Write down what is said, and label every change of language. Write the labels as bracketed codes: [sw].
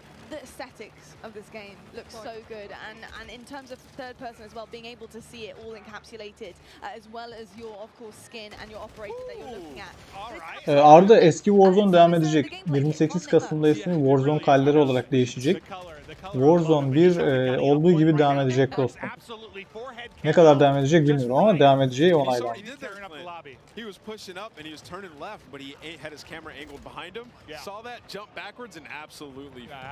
[en] The aesthetics of this game looks so good, and in terms of third person as well, being able to see it all encapsulated, as well as your of course skin and your operator that you're looking at. [tr] Arda, eski Warzone devam edecek. 28 Kasım'da ismi Warzone Kalderi olarak değişecek. Warzone 1 olduğu gibi devam edecek dostum. Ne kadar devam edecek bilmiyorum ama devam edeceği onaylandı. [en] He was pushing up and he was turning left, but he had his camera angled behind him. Saw that, jump backwards and absolutely